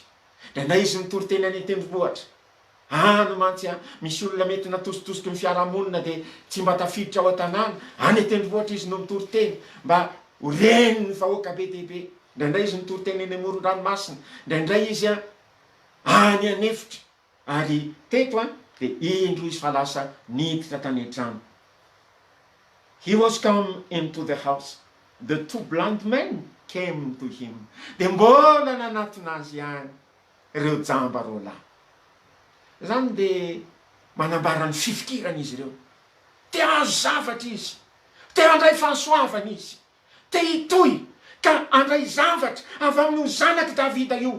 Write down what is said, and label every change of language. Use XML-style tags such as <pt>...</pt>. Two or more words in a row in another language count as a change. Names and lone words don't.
<mg>De na izy nitory teny any tendrombohitra, no mantsy misy olona mety natositosiky ny fiarahamonina de tsy mba tafiditra ao an-tanàna, any tendrombohitra izy no mitory teny mba ho reny ny vahoaka be dehibe. Ndraindray izy mitory teny eny amoron-dranomasina, ndraindray izy any anefitra, ary teto de indro izy fa lasa niditra tany an-trano.</mg> <en>He was come into the house. The two blind men came to him.</en> <mg>De mbola nanatona azy ihany ireo jamba roa lahy. Zany de manambara ny fifikirana izy ireo. Te azo zavatra izy, te handray fahasoavana izy, te hitohy ka handray zavatra avy amin'io zanaky Davida io.</mg>